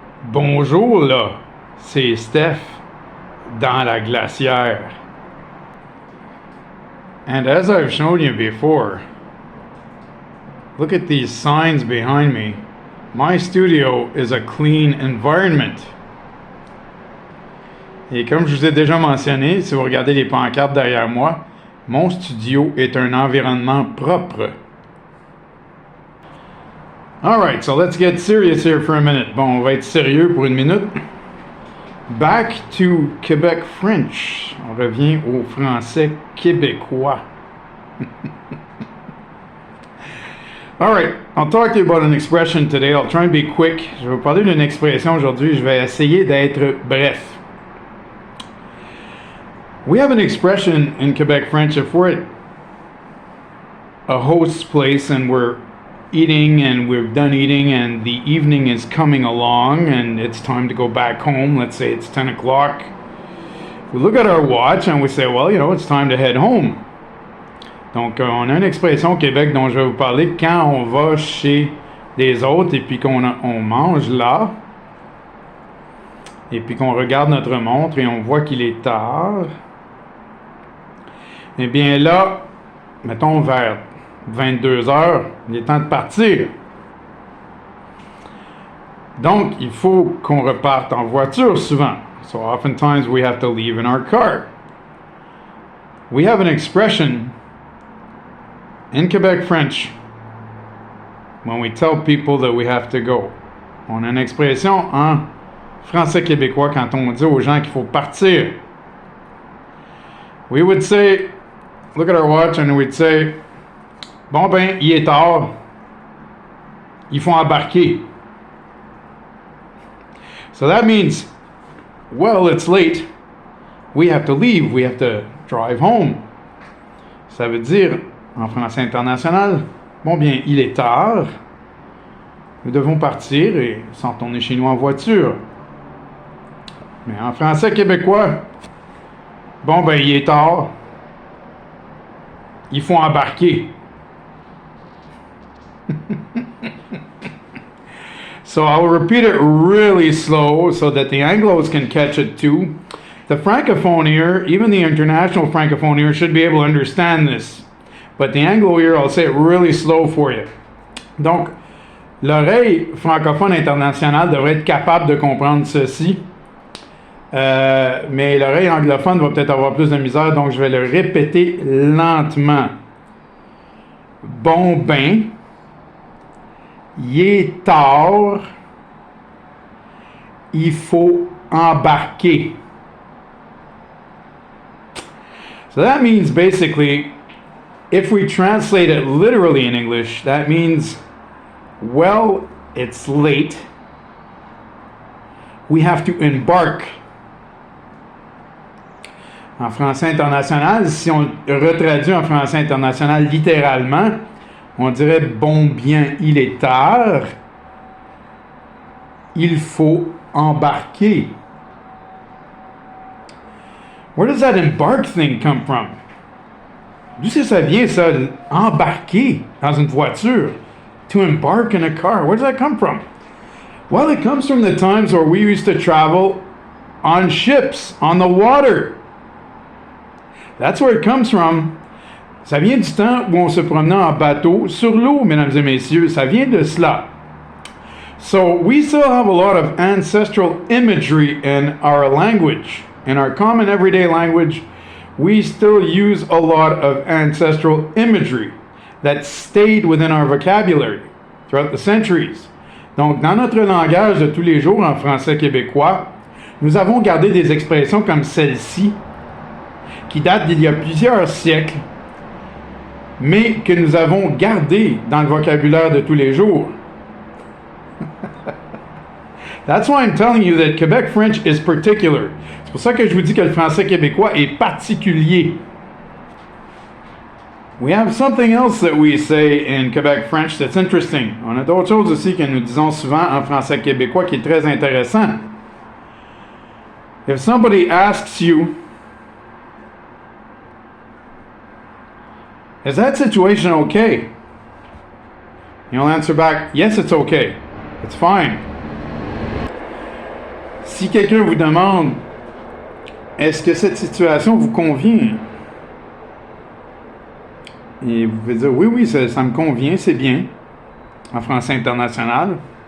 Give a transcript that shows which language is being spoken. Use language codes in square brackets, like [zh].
[fr] Bonjour là, c'est Steph dans la glacière. [en] And as I've shown you before, look at these signs behind me. My studio is a clean environment. [fr] Et comme je vous ai déjà mentionné, si vous regardez les pancartes derrière moi, mon studio est un environnement propre. [en] Alright, so let's get serious here for a minute. [fr] Bon, on va être sérieux pour une minute. [en] Back to Quebec French. [fr] On revient au français québécois. [en] Alright, I'll talk to you about an expression today. I'll try and be quick. [fr] Je vais vous parler d'une expression aujourd'hui. Je vais essayer d'être bref. [en] We have an expression in Quebec French if we're at a host's place and we're eating and we've done eating and the evening is coming along and it's time to go back home. Let's say it's 10 o'clock. We look at our watch and we say, well, you know, it's time to head home. [fr] Donc, on a une expression au Québec dont je vais vous parler quand on va chez des autres et puis on mange là et puis qu'on regarde notre montre et on voit qu'il est tard. Eh bien là, mettons vers 22 heures, il est temps de partir. Donc, il faut qu'on reparte en voiture souvent. [en] So oftentimes we have to leave in our car. We have an expression in Quebec French when we tell people that we have to go. [fr] On a une expression en français québécois quand on dit aux gens qu'il faut partir. [en] We would say, look at our watch and we'd say, [fr] bon ben, il est tard, il faut embarquer. [en] So that means, well, it's late, we have to leave, we have to drive home. [fr] Ça veut dire, en français international, bon bien, il est tard, nous devons partir et s'en retourner chez nous en voiture. Mais en français québécois, bon ben, il est tard, il faut embarquer. [en] So I'll repeat it really slow so that the Anglos can catch it too. The Francophone ear, even the international Francophone ear, should be able to understand this. But the Anglo ear, I'll say it really slow for you. [fr] Donc, l'oreille francophone internationale devrait être capable de comprendre ceci. Mais l'oreille anglophone va peut-être avoir plus de misère, donc je vais le répéter lentement. Bon ben, il est tard, il faut embarquer. [en] So that means basically, if we translate it literally in English, that means, well, it's late, we have to embark. [fr] En français international, si on retraduit en français international littéralement, on dirait bon bien, il est tard, il faut embarquer. [en] Where does that embark thing come from? [fr] D'où ça vient ça, embarquer dans une voiture? [en] To embark in a car, where does that come from? Well, it comes from the times where we used to travel on ships, on the water. That's where it comes from. [fr] Ça vient du temps où on se promenait en bateau sur l'eau, mesdames et messieurs. Ça vient de cela. [en] So we still have a lot of ancestral imagery in our language. In our common everyday language, we still use a lot of ancestral imagery that stayed within our vocabulary throughout the centuries. [fr] Donc, dans notre langage de tous les jours en français québécois, nous avons gardé des expressions comme celle-ci, qui datent d'il y a plusieurs siècles, mais que nous avons gardées dans le vocabulaire de tous les jours. [en] That's why I'm telling you that Quebec French is particular. [fr] C'est pour ça que je vous dis que le français québécois est particulier. [en] We have something else that we say in Quebec French that's interesting. [fr] On a d'autres choses aussi que nous disons souvent en français québécois qui est très intéressant. [en] If somebody asks you, is that situation okay? You'll answer back, yes, it's okay. It's fine. [fr] Si quelqu'un vous demande, est-ce que cette situation vous convient? Et vous pouvez dire, oui, oui, ça me convient, c'est bien, en français international.